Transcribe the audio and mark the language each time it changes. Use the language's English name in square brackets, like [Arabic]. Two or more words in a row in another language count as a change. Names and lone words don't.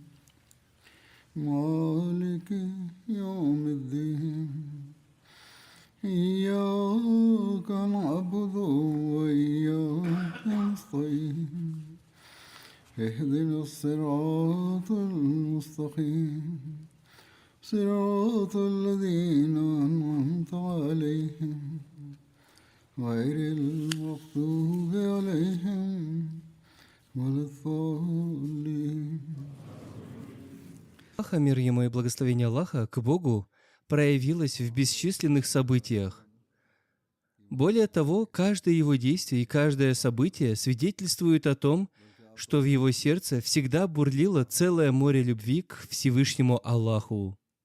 [Arabic] مالك يوم الدين إياك نعبد وإياك نستعين اهدنا الصراط المستقيم صراط الذين أنعمت عليهم غير المغضوب عليهم ولا الضالين. [Russian] Аллаха, мир ему и благословение Аллаха, к Богу, проявилось в бесчисленных событиях. Более того, каждое его действие и каждое событие свидетельствует о том, что в его сердце всегда бурлило целое море любви к Всевышнему Аллаху.